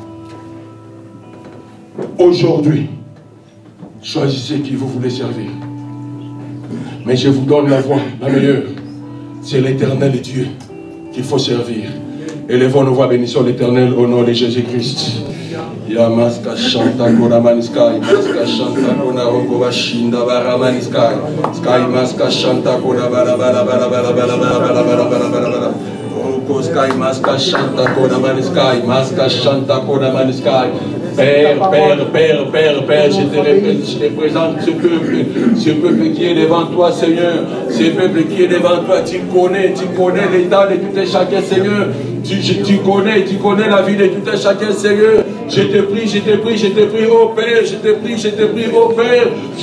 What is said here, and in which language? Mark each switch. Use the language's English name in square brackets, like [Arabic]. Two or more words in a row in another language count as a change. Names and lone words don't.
[French] Aujourd'hui, choisissez qui vous voulez servir. Mais je vous donne la voie, la meilleure. C'est l'Éternel Dieu qu'il faut servir. Élevons nos voix, bénissons l'Éternel au nom de Jésus-Christ. Yamaska Shanta Kona Maniskai, Maska Shanta Kona Rogova Shinda Bara Maniskai, Sky Maska Shanta Kona Bara Bara Bara Bara Bara Bara Bara Bara Bara Bara. Sky Maska Shanta Kona Maniskai, Maska Shanta Kona Maniskai. Père, je te présente ce peuple qui est devant toi, Seigneur, ce peuple qui est devant toi, tu connais l'état de tout et chacun, Seigneur, tu connais la vie de tout et chacun, Seigneur, je te prie, ô Père, je te prie, ô Père, je